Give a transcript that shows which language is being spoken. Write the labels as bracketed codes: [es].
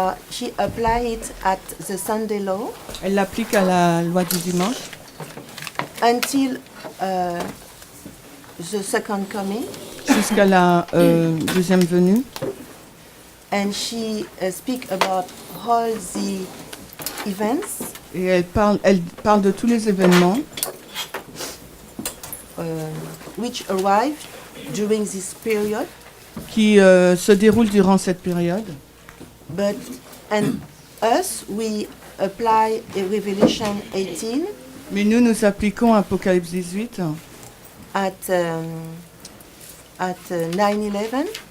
[en] she applied it at the Sunday law [fr] elle l'applique à la loi du dimanche [en] until the second coming, [fr] jusqu'à la deuxième venue. [en] and she speak about all the events [fr] Et elle parle de tous les événements [en] which arrived during this period, [fr] qui se déroulent durant cette période. [en] and us we apply a Revelation 18 [fr] Mais nous appliquons Apocalypse 18 [en] at 9/11.